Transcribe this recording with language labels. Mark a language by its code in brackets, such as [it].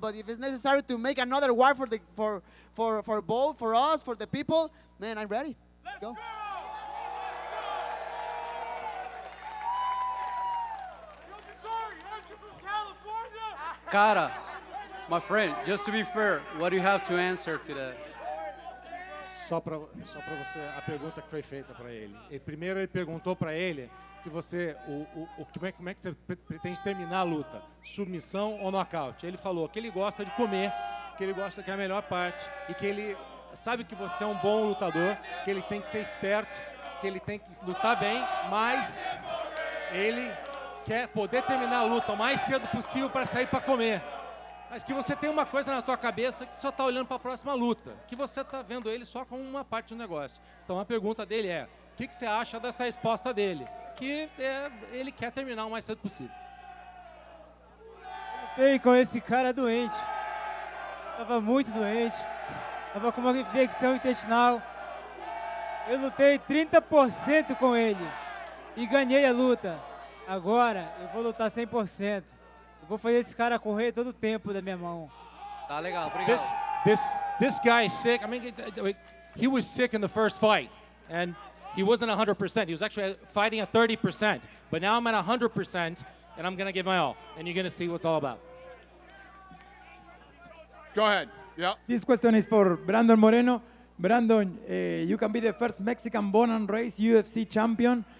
[en] But if it's necessary to make another war for both, for us, for the people, man, I'm ready. Let's go. Cara, my friend, just to be fair, what do you have to answer to that? [pt] Só para você, a pergunta que foi feita para ele. Primeiro ele perguntou para ele se você, como é que você pretende terminar a luta, submissão ou nocaute. Ele falou que ele gosta de comer, que ele gosta que é a melhor parte e que ele sabe que você é um bom lutador, que ele tem que ser esperto, que ele tem que lutar bem, mas ele quer poder terminar a luta o mais cedo possível para sair para comer. Mas que você tem uma coisa na tua cabeça que só está olhando para a próxima luta, que você está vendo ele só como uma parte do negócio. Então a pergunta dele é, o que você acha dessa resposta dele? Que ele quer terminar o mais cedo possível. Lutei com esse cara doente. Estava muito doente. Estava com uma infecção intestinal. Eu lutei 30% com ele e ganhei a luta. Agora eu vou lutar 100%. Eu vou fazer esse cara correr todo o tempo da minha mão. Tá legal, obrigado. [en] This guy is sick. I mean, he was sick in the first fight, and he wasn't 100%. He was actually fighting at 30%. But now I'm at 100%, and I'm going to give my all. And you're going to see what it's all about. Go ahead. Yeah. This question is for Brandon Moreno. Brandon, you can be the first Mexican born and raised UFC champion.